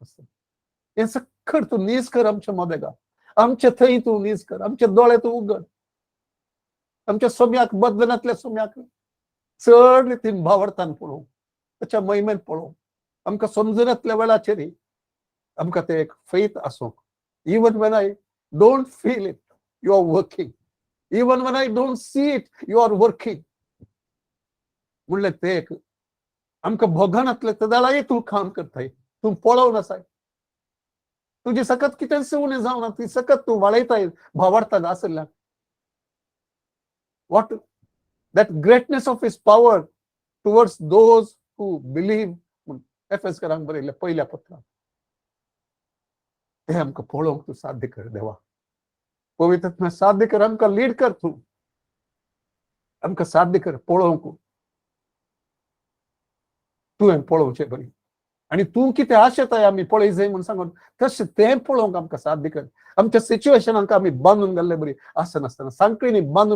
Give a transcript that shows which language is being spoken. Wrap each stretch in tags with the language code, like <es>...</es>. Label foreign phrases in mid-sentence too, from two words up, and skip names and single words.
<kok>आसतना हें सक्कड तूं नीज कर आमच्या मोदेगा आमचे थंय तूं नीज कर आमचे दोळे तूं उगड आमच्या सोम्याक बदलनांतल्या सोम्याक चड रितीन भावार्थान पळोवंक ताच्या महिमेन पळोवंक आमकां समजुनांतल्या वेळाचेर आमकां ते एक फेथ आसूंक</kok> <en>even when I don't feel it you are working even when I don't see it you are working</en> <kok>म्हणलें ते एक आमकां भोगनांतले ते दाळाय तूं काम करताय तूं पळोवन आसाय तुजी सकत कितें उणें जावना ती सकत तूं वाडयताय भावार्थान आसल्या</kok> <en>what that greatness of his power towards those who believe</en> <kok>एफेसकरांक बरयल्ल्या पहिल्या पत्रांत ते आमकां पळोवंक तूं साध्य कर देवा पवित्र आत्म्या साध्य कर आमकां लीड कर तूं आमकां साध्य कर पळोवंक तुवें पळोवचें बरी आनी तूं कितें आशेताय आमी पळय जाय म्हूण सांगून तशें तें पळोवंक आमकां साध्य कर आमच्या सिच्युएशनांक आमी बांदून घाल्ले बरी आसनासतना सांकळींनी बांदून</kok>